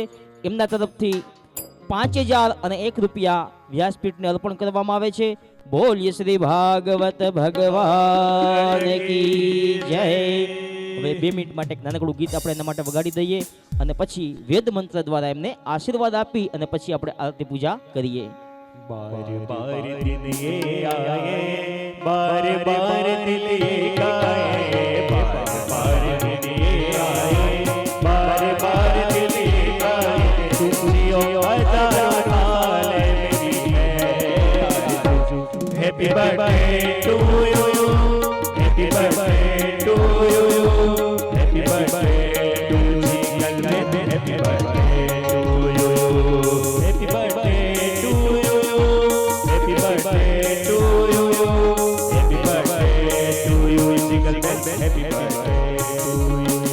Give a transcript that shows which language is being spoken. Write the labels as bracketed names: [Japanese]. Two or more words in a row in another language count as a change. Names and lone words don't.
[Gujarati] એમના તરફથી 5001 રૂપિયા વ્યાસપીઠને અર્પણ કરવામાં આવે છે। બોલીએ શ્રી ભાગવત ભગવાન કી જય। હવે 2 મિનિટ માટે એક નાનકડું ગીત આપણે એના માટે વગાડી દઈએ અને પછી વેદ મંત્ર દ્વારા એમને આશીર્વાદ આપી અને પછી આપણે આરતી પૂજા કરીએ। [Hindi] बार बार दिन ये आए, बार बार दिल ये गाए, बार बार दिन ये आए, बार बार दिल ये गाए। खुशियों हजारों साल मेरी है आरज़ू। [English] Happy birthday to you, happy birthday to you, happy birthday to जीगलबेन, happy birthday to you, happy birthday to you, happy birthday to you, happy birthday to you जीगलबेन, happy birthday to you।